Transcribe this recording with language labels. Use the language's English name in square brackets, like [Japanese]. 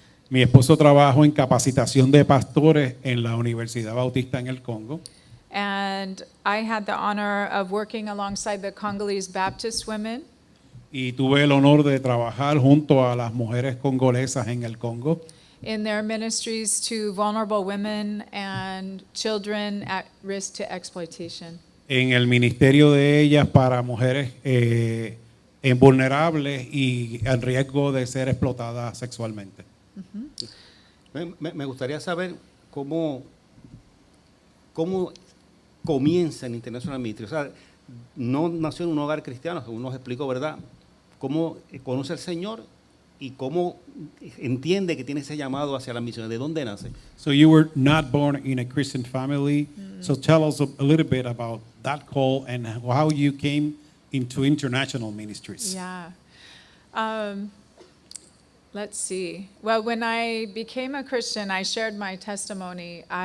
[Spanish] Mi esposo trabajó en capacitación de pastores en la Universidad Bautista en el Congo. [English] And I had the honor of working alongside the Congolese Baptist women. [Spanish] Y tuve el honor de trabajar junto a las mujeres congolesas en el Congo. [English] In their ministries to vulnerable women and children at risk to exploitation. [Spanish] En el ministerio de ellas para mujeres vulnerables y en riesgo de ser explotadas sexualmente. Me gustaría saber cómo comienza en International Ministry. O sea, no nació en un hogar cristiano, según nos explicó, ¿verdad? ¿Cómo conoce al Señor y cómo entiende que tiene ese llamado hacia la misión? ¿De dónde nace? [English] So you were not born in a Christian family. So tell us a little bit about that call and how you came into international ministries. Yeah. Let's see. Well, when I became a Christian, I shared my testimony.